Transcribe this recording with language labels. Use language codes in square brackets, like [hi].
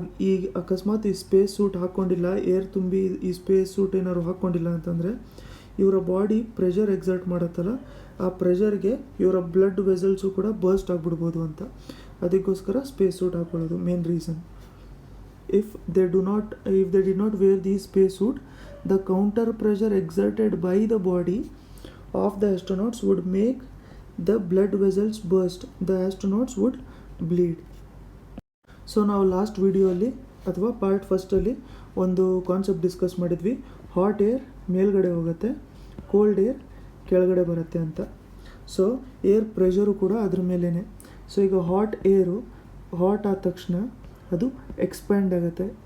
[kn] ಈಗ ಅಕಸ್ಮಾತ್ ಈ ಸ್ಪೇಸ್ ಸೂಟ್ ಹಾಕ್ಕೊಂಡಿಲ್ಲ, ಏರ್ ತುಂಬಿ ಈ ಸ್ಪೇಸ್ ಸೂಟ್ ಏನಾದ್ರು ಹಾಕ್ಕೊಂಡಿಲ್ಲ ಅಂತಂದರೆ ಇವರ ಬಾಡಿ ಪ್ರೆಷರ್ ಎಕ್ಸರ್ಟ್ ಮಾಡುತ್ತಲ್ಲ, ಆ ಪ್ರೆಷರ್ಗೆ ಇವರ ಬ್ಲಡ್ ವೆಸಲ್ಸು ಕೂಡ ಬರ್ಸ್ಟ್ ಆಗಿಬಿಡ್ಬೋದು ಅಂತ. ಅದಕ್ಕೋಸ್ಕರ space suit ಹಾಕ್ಕೊಳ್ಳೋದು main reason. [en] If they did not wear the space suit, the counter pressure exerted by the body of the astronauts would make the blood vessels burst. The astronauts would bleed. [kn] So ನಾವು last ವಿಡಿಯೋಲ್ಲಿ ಅಥವಾ part ಫಸ್ಟಲ್ಲಿ ಒಂದು concept discuss ಮಾಡಿದ್ವಿ. Hot air ಮೇಲ್ಗಡೆ ಹೋಗುತ್ತೆ, cold air ಕೆಳಗಡೆ ಬರುತ್ತೆ ಅಂತ. So air pressure ಕೂಡ ಅದ್ರ ಮೇಲೇ. ಸೊ ಈಗ ಹಾಟ್ ಆದ ತಕ್ಷಣ ಅದು ಎಕ್ಸ್ಪ್ಯಾಂಡ್ ಆಗುತ್ತೆ.